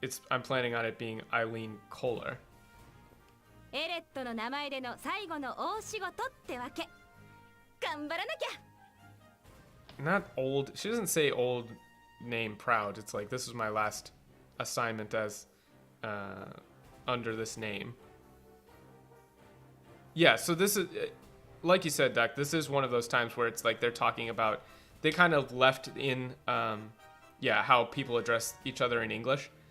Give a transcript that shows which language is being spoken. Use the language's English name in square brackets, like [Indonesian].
[English] I'm planning on it being Eileen Kohler. [Japanese] エレットの名前での最後の大仕事ってわけ。頑張らなきゃ。 [English] Not old. She doesn't say old name proud. It's like this is my last assignment as under this name. Yeah, so this is like you said, Duck, this is one of those times where it's like they're talking about they kind of left in how people address each other in English.